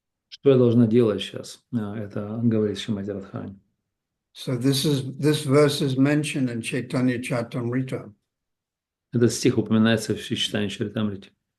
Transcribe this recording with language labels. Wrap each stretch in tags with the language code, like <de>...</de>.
<ru>Что я должна делать сейчас? Это говорит Шримати Радхарани.</ru> <en>So this verse is mentioned in Chaitanya Charitamrita.</en> <ru>Этот стих упоминается в читании Чаритамрити.</ru>